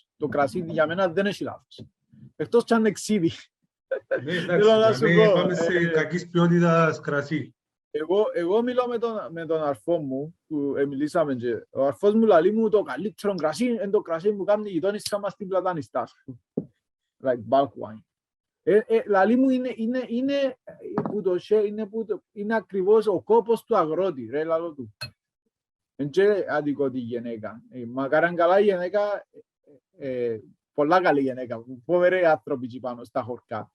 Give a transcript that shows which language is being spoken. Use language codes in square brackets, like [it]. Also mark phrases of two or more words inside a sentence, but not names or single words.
[el] Το κρασί για μένα δεν έχει λάθος. Εκτός κι αν εξίδι. Εντάξει, πάμε σε κακής ποιότητας κρασί. Εγώ μιλώ με τον αρφό μου, που μιλήσαμε και ο αρφός μου λαλεί μου το καλύτερο κρασί είναι το κρασί που κάνει η γειτόνισσα μας στην Πλατανιστά. [en] Like bulk wine. [el] Λαλεί μου είναι ακριβώς ο κόπος του αγρότη, ρε λαλό του. Εν και αδικό τη γυναίκα. Μακάραν καλά η γυναίκα, πολλά καλή γυναίκα, φοβεροί άνθρωποι πάνω στα χορκά.